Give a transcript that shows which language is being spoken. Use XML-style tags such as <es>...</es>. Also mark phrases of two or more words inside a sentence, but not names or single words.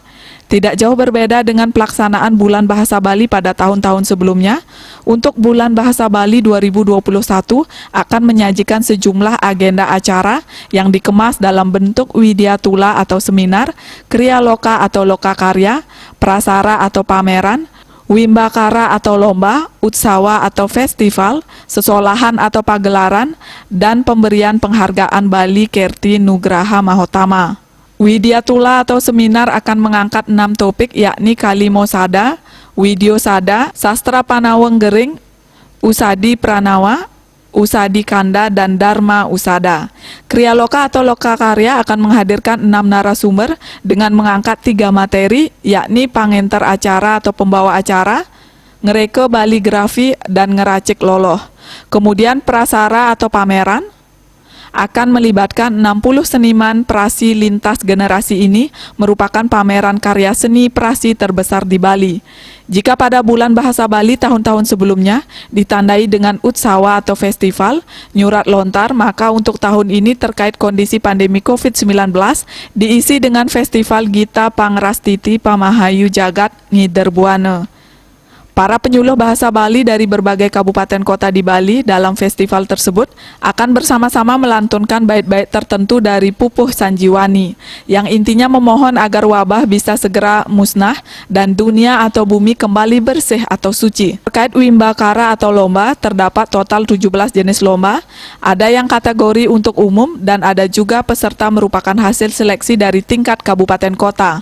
<id>Tidak jauh berbeda dengan pelaksanaan Bulan Bahasa Bali pada tahun-tahun sebelumnya, untuk Bulan Bahasa Bali 2021 akan menyajikan sejumlah agenda acara yang dikemas dalam bentuk widyatula atau seminar, kriya loka atau loka karya, prasara atau pameran, wimbakara atau lomba, utsawa atau festival, sesolahan atau pagelaran, dan pemberian penghargaan Bali Kerti Nugraha Mahotama. Widyatula atau seminar akan mengangkat 6 topik yakni Kalimosada, Widyosada, Sastra Panaweng Gering, Usadi Pranawa, Usadi Kanda, dan Dharma Usada. Kriya Loka atau Loka Karya akan menghadirkan 6 narasumber dengan mengangkat 3 materi, yakni pangenter acara atau pembawa acara, ngereke baligrafi, dan ngeracik loloh. Kemudian prasara atau pameran akan melibatkan 60 seniman prasi lintas generasi. Ini merupakan pameran karya seni prasi terbesar di Bali. Jika pada Bulan Bahasa Bali tahun-tahun sebelumnya ditandai dengan utsawa atau festival, nyurat lontar, maka untuk tahun ini terkait kondisi pandemi COVID-19 diisi dengan festival Gita Pangrastiti Pamahayu Jagat Ngiderbuane. Para penyuluh bahasa Bali dari berbagai kabupaten kota di Bali dalam festival tersebut akan bersama-sama melantunkan bait-bait tertentu dari Pupuh Sanjiwani, yang intinya memohon agar wabah bisa segera musnah dan dunia atau bumi kembali bersih atau suci. Terkait wimbakara atau lomba, terdapat total 17 jenis lomba, ada yang kategori untuk umum dan ada juga peserta merupakan hasil seleksi dari tingkat kabupaten kota.</id>